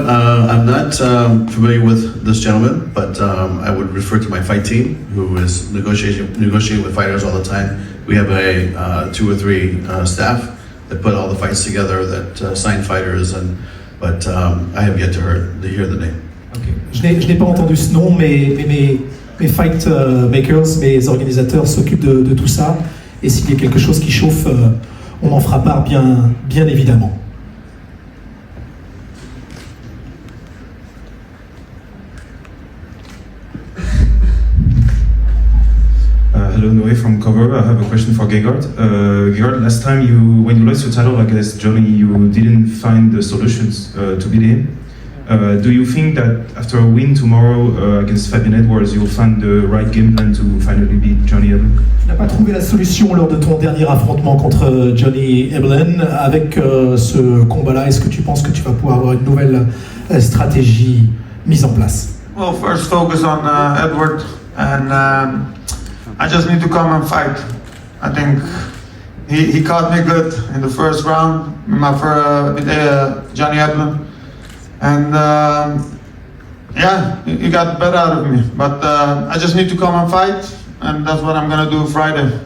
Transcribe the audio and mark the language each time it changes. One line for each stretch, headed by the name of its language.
English: I'm not familiar with this gentleman, but I would refer to my fight team, who is negotiating with fighters all the time. We have a 2 or 3 staff that put all the fights together, that sign fighters, but I have yet to hear the name. Okay.
French: Je n'ai pas entendu ce nom, mais mes fight makers, mes organisateurs s'occupent de tout ça. Et s'il y a quelque chose qui chauffe, on en fera part bien évidemment.
English: Hello, Noé from Cover. I have a question for Gegard. Gegard, last time when you lost your title against Johnny, you didn't find the solutions to beat him. Do you think that after a win tomorrow against Fabian Edwards, you'll find the right game plan to finally beat Johnny Eblen?
French: Tu n'as pas trouvé la solution lors de ton dernier affrontement contre Johnny Eblen. Avec ce combat-là, est-ce que tu penses que tu vas pouvoir avoir une nouvelle stratégie mise en place?
English: Well, first focus on Edward, and I just need to come and fight. I think he caught me good in the first round with Johnny Eblen, and yeah, you got better out of me. But I just need to come and fight, and that's what I'm gonna do Friday.